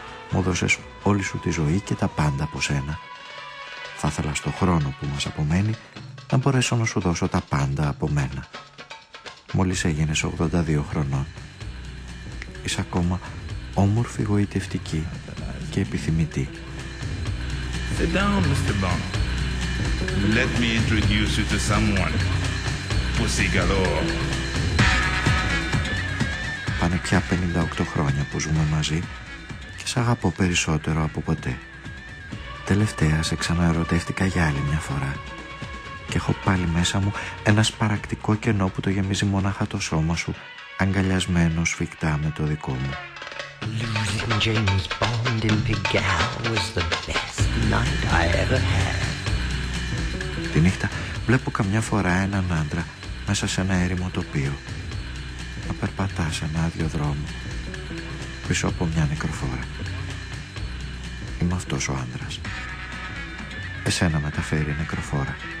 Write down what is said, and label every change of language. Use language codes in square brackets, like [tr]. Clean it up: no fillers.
[el] Μου δώσες όλη σου τη ζωή και τα πάντα από σένα. Θα ήθελα στον χρόνο που μας απομένει να μπορέσω να σου δώσω τα πάντα από μένα. Μόλις έγινες 82 χρονών. Είσαι ακόμα όμορφη, γοητευτική και επιθυμητή. [en] Sit down, Mr. Bond. Let me introduce you to someone. Pussy galore. [el] Πάνε πια 58 χρόνια που ζούμε μαζί και σ' αγαπώ περισσότερο από ποτέ. Τελευταία σε ξαναερωτεύτηκα για άλλη μια φορά και έχω πάλι μέσα μου ένα σπαρακτικό κενό που το γεμίζει μονάχα το σώμα σου, αγκαλιασμένο σφιχτά με το δικό μου. [en] Losing James Bond in Pigalle was the best night I ever had. [el] Τη νύχτα βλέπω καμιά φορά έναν άντρα μέσα σε ένα έρημο τοπίο να περπατά σε ένα άδειο δρόμο πίσω από μια νεκροφόρα. Είμαι αυτός ο άντρας. Εσένα μεταφέρει η νεκροφόρα.